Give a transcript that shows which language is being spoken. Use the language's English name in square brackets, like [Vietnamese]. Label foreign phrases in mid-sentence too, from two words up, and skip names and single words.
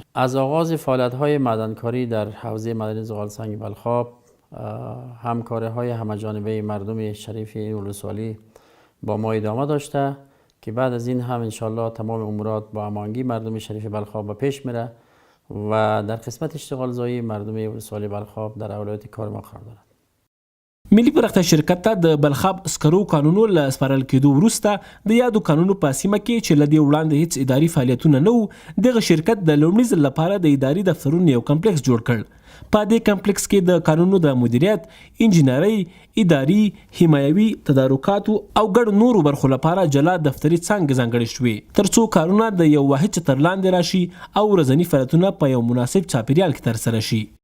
[Persian] از آغاز فعالیت های معدنکاری در حوزه معدن زغال سنگ بلخاب همکاری های همه‌جانبه مردم شریف این ولسوالی با ما ادامه داشته که بعد از این هم انشالله تمام امورات با هماهنگی مردم شریف بلخاب به پیش میره و در قسمت اشتغال زایی مردم ولسوالی بلخاب در اولویت کار ما قرار دارند. [Pashto] ملي پراختیا شرکت ته د بلخاب سکرو قانونو له سپارل کېدو وروسته د یادو قانونو په سیمه کې چې له دې وړاندې هیڅ اداري فعالیتونه نه وو، دغه شرکت د لومړي ځل لپاره د اداري دفترونو یو کمپلیکس جوړ کړ. په دې کمپلیکس کې د قانونو د مدیریت، انجینرۍ، اداري، حمایوي، تدارکاتو او ګڼو نورو برخو لپاره جلا دفتري څانګې ځانګړې شوې ترڅو کارونه د یو واحد چتر لاندې راشي او ورځني فعالیتونه په یو مناسب چاپیریال کې ترسره شي.